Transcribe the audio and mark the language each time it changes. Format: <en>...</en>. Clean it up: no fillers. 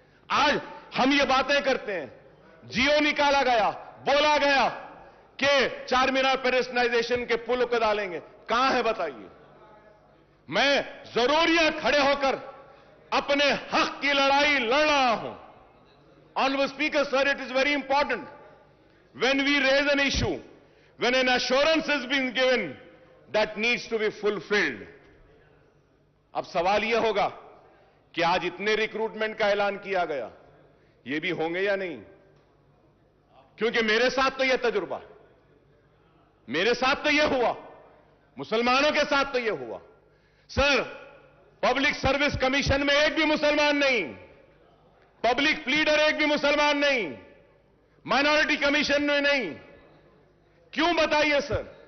<hi>आज हम ये बातें करते हैं, जियो निकाला गया, बोला गया कि चार मीनार पेडेस्टलाइजेशन के पुल को डालेंगे, कहां है बताइए. मैं जरूर यहां खड़े होकर अपने हक की लड़ाई लड़ रहा हूं.</hi> <en>Honourable speaker sir, it is very important when we raise an issue, when an assurance has been given, that needs to be fulfilled.</en> <hi>अब सवाल यह होगा कि आज इतने रिक्रूटमेंट का ऐलान किया गया, ये भी होंगे या नहीं? क्योंकि मेरे साथ तो यह तजुर्बा, मेरे साथ तो यह हुआ, मुसलमानों के साथ तो यह हुआ। सर, पब्लिक सर्विस कमीशन में एक भी मुसलमान नहीं, पब्लिक प्लीडर एक भी मुसलमान नहीं, माइनॉरिटी कमीशन में नहीं। क्यों बताइए सर?</hi>